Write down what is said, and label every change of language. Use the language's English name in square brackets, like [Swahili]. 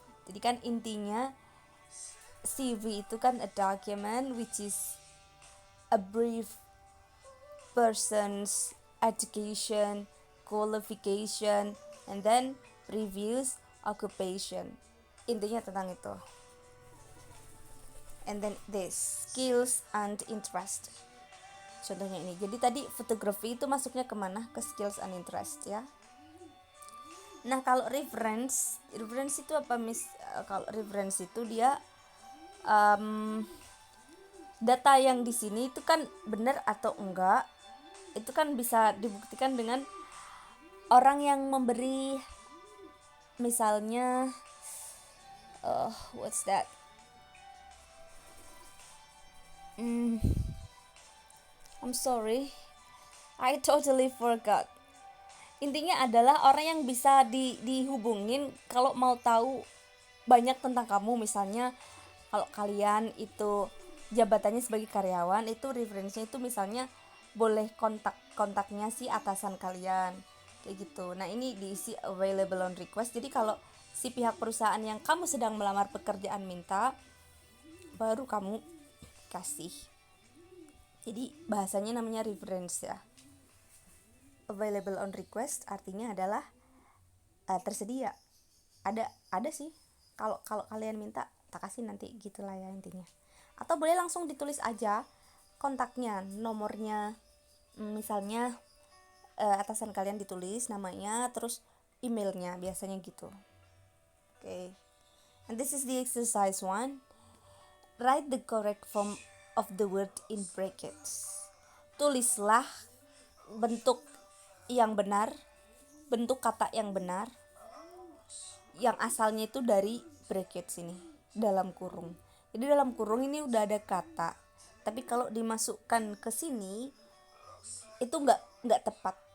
[Indonesian] Jadi kan intinya CV itu kan [English] a document which is a brief person's education, qualification, and then previous occupation. [Indonesian] Intinya tentang itu. [English] And then this skills and interest. [Indonesian] Contohnya ini. Jadi tadi fotografi itu masuknya kemana? Ke skills and interest ya. Nah kalau reference itu apa Miss? Kalau reference itu dia data yang di sini itu kan benar atau enggak, itu kan bisa dibuktikan dengan orang yang memberi, misalnya [English] what's that? I'm sorry, I totally forgot. [Indonesian] Intinya adalah orang yang bisa dihubungin kalau mau tahu banyak tentang kamu. Misalnya kalau kalian itu jabatannya sebagai karyawan, itu referensinya itu misalnya boleh kontaknya si atasan kalian kayak gitu. Nah ini diisi [English] available on request. [Indonesian] Jadi kalau si pihak perusahaan yang kamu sedang melamar pekerjaan minta, baru kamu kasih. Jadi bahasanya namanya reference ya. [English] Available on request [Indonesian] artinya adalah tersedia. Ada sih. Kalau kalian minta tak kasih nanti, gitulah ya intinya. Atau boleh langsung ditulis aja kontaknya, nomornya, misalnya atasan kalian ditulis namanya, terus emailnya, biasanya gitu. [English] Okay. And this is the exercise 1. Write the correct form of the word in brackets. [Indonesian] Tulislah bentuk yang benar, bentuk kata yang benar, yang asalnya itu dari bracket sini, dalam kurung. Jadi dalam kurung ini udah ada kata, tapi kalau dimasukkan ke sini itu nggak tepat.